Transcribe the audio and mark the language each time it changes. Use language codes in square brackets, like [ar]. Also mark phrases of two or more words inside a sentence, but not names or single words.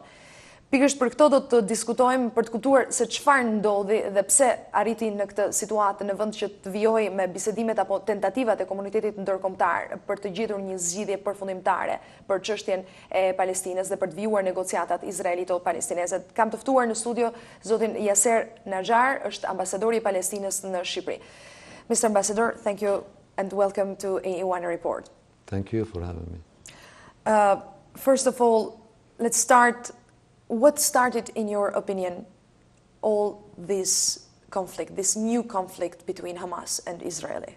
[sq] Pikërisht për këto do të diskutojmë për të kuptuar se çfarë ndodhi dhe pse arriti në këtë situatë në vend që të vijojë me bisedimet apo tentativat e komunitetit ndërkombëtar për të gjetur një zgjidhje përfundimtare për çështjen e Palestinës dhe për të vijuar negociatat izraelito-palestineze. Kam të ftuar në studio zotin Yasser Najjar, është ambasadori i Palestinës në Shqipëri. [en] Mr. Ambassador, thank you and welcome to AE1 Report. Thank you for having me. First of all, let's start. What started, in your opinion, all this conflict, this new conflict between Hamas and Israeli?